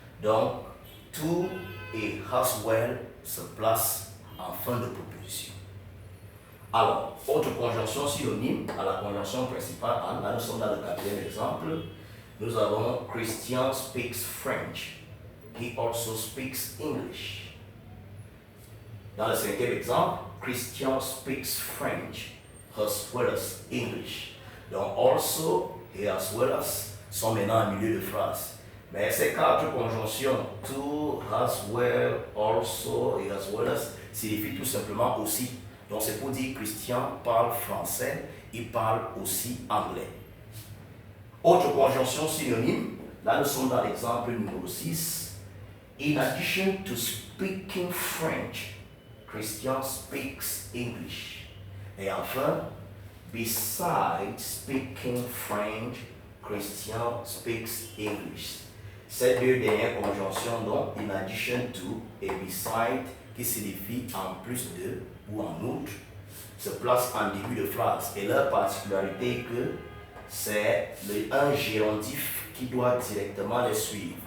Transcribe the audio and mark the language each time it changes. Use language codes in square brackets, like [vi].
[fr] Donc, to et as well se placent en fin de proposition. Alors, autre conjonction synonyme à la conjonction principale, là nous sommes dans le quatrième exemple, nous avons [en] Christian speaks French, he also speaks English. [fr] Dans le cinquième exemple, [en] Christian speaks French as well as English. [fr] Donc, also et as well as sont maintenant en milieu de phrase. Mais ces 4 conjonctions, to, as well, also et as well as, signifient tout simplement aussi. Donc c'est pour dire Christian parle français, il parle aussi anglais. Autre conjonction synonyme, là nous sommes dans l'exemple numéro 6. [en] In addition to speaking French, Christian speaks English. [fr] Et enfin, [en] besides speaking French, Christian speaks English. [fr] Ces deux dernières conjonctions, donc, in addition to et beside, qui signifie en plus de ou en outre, se placent en début de phrase. Et leur particularité est que c'est un gérondif qui doit directement les suivre.